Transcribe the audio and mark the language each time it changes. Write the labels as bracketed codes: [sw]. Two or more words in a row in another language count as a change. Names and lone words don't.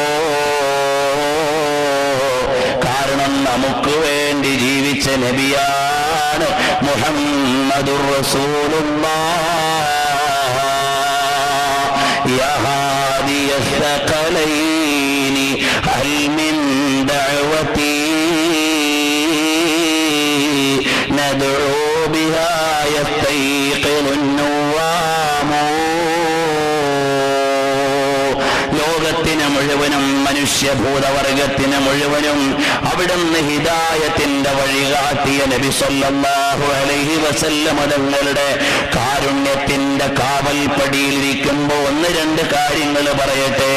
[ml] കാരണം നമുക്ക് വേണ്ടി ജീവിച്ച നബിയാണ് [ar] محمد رسول الله. يا هادي الثقلين هل من دعوة ندعو بها يستيقظ النوام. [ml] ലോകത്തിന് മുഴുവനും മനുഷ്യഭൂതവർഗത്തിന് മുഴുവനും അവിടുന്ന് ഹിദായത്തിന്റെ വഴികാട്ടിയ നബി [ar] صلى الله عليه وسلم [ml] തങ്ങളുടെ കാരുണ്യത്തിന്റെ കാവൽപ്പടിയിലിരിക്കുമ്പോൾ ഒന്ന് രണ്ട് കാര്യങ്ങൾ പറയട്ടെ.